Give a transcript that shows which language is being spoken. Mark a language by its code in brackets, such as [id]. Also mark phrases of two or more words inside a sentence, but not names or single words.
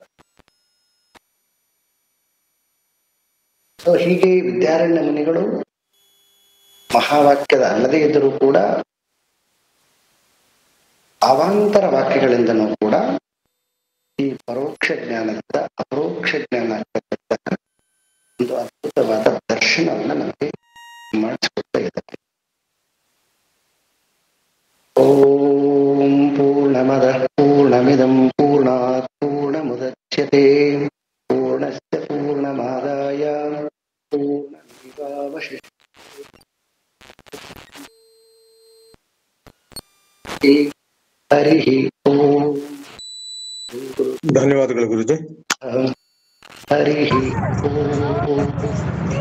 [kn] ಸೊ ಹೀಗೆ ವಿದ್ಯಾರಣ್ಯ ಮುನಿಗಳು ಮಹಾವಾಕ್ಯದ ಅಲ್ಲದೇ ಇದ್ದರೂ ಕೂಡ ಅವಾಂತರ ವಾಕ್ಯಗಳಿಂದನೂ ಕೂಡ ಈ ಪರೋಕ್ಷ ಜ್ಞಾನದಿಂದ ಅಪರೋಕ್ಷ ಜ್ಞಾನ ಆಗ್ತಕ್ಕಂತಹ ಒಂದು ಅದ್ಭುತವಾದ ದರ್ಶನವನ್ನು ನಮಗೆ ಮಾಡಿಸಿಕೊಡ್ತಾ ಇದ್ದಾರೆ. [sa] ಓಂ ಪೂರ್ಣಮದಃ ಪೂರ್ಣಮಿದಂ ಪೂರ್ಣಾತ್ ಪೂರ್ಣಮುದಚ್ಯತೆ ಪೂರ್ಣಸ್ಯ ಪೂರ್ಣಮಾದಾಯ ಪೂರ್ಣಮೇವಾವಶಿಷ್ಯತೆ. ಹರಿಃ ಓಂ. [kn] ಧನ್ಯವಾದಗಳು ಗುರುಜಿ. [sa] ಹರಿಃ ಓಂ.